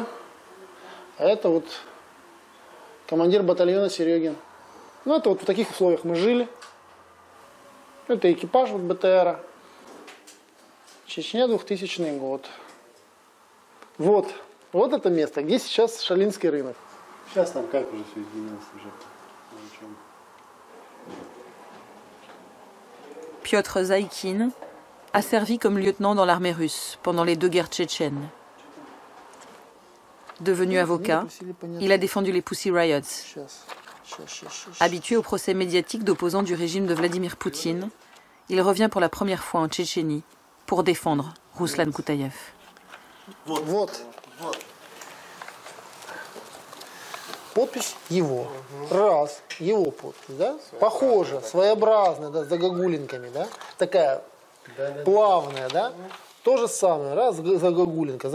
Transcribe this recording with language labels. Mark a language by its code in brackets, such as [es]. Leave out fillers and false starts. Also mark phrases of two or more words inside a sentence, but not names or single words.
[ru] А это вот командир батальона Серегин. Ну, это вот в таких условиях мы жили. Это экипаж вот БТРа. Чечня, 2000 год. Вот это место, где сейчас Шалинский рынок. Сейчас там как уже все изменилось уже? [fr] Piotr Zaïkine a servi comme lieutenant dans l'armée russe pendant les 2 guerres tchétchènes. Devenu avocat, il a défendu les Pussy Riots. Habitué au procès médiatique d'opposants du régime de Vladimir Poutine, il revient pour la première fois en Tchétchénie pour défendre Ruslan Koutaïev. [ru] Подпись его. Раз. Его подпись, да? Похоже, своеобразная, да, с загогулинками, да? Такая плавная, да? То же самое. Раз, загогулинка.